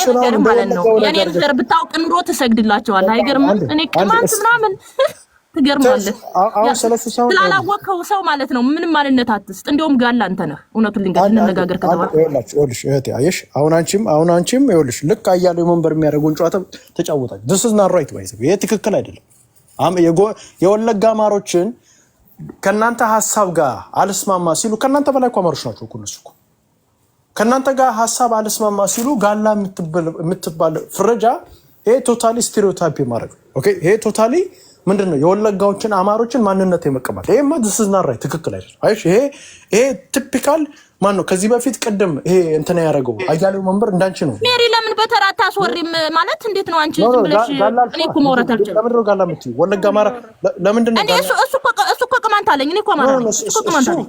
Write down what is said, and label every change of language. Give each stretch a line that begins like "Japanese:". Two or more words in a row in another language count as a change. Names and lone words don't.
Amharic: ነው የኔን ዘር ብታውቅ ኑሮ ትሰግድላቸዋለህ። አይገርምም? እኔ ቅማንት ምናምን ትገርማለህ። ስላላወቅኸው ሰው ማለት ነው። ምንም ማንነት አትስጥ። እንደውም ጋላ አንተ ነህ። እውነቱን ልንነጋገር ከተባለ ይኸውልሽ እህቴ አየሽ፣ አሁን አንቺም ይኸውልሽ ልክ አያሌው መንበር የሚያደርገውን ጨዋታ ተጫወታች።
English: this is not right
Amharic: ባይዘው ይሄ ትክክል አይደለም። የወለጋ አማሮችን ከናንተ ሐሳብ ጋር አልስማማ ሲሉ ከናንተ በላይ እኮ አማሮች ናቸው እኮ እነሱ እኮ ከናንተ ጋር ሐሳብ አልስማማ ሲሉ ጋላ የምትባል ፍረጃ ይሄ
English: totally stereotype
Amharic: ማድረግ ኦኬ ይሄ ቶታሊ ምንድነው የወለጋዎችን አማሮችን ማንነት የመቀበል ይሄማ
English: this is not right
Amharic: ትክክል አይደለም። አይሽ ይሄ ቲፒካል ማን ነው ከዚህ በፊት ቅድም ይሄ እንትና ያደረገው አያሌው መንበር እንዳንቺ ነው። ሜሪ ለምን በተራታ አስወሪም ማለት እንዴት ነው? አንቺ ዝም ብለሽ እኔ እኮ ማውራት አልችልም። ለምን ነው ጋላ የምትይው? ወለጋ አማራ ለምንድን ነው? እሱ እኮ ቅማንት አለኝ። እኔ እኮ አማራ ነኝ። እሱ እኮ ቅማንት አለኝ።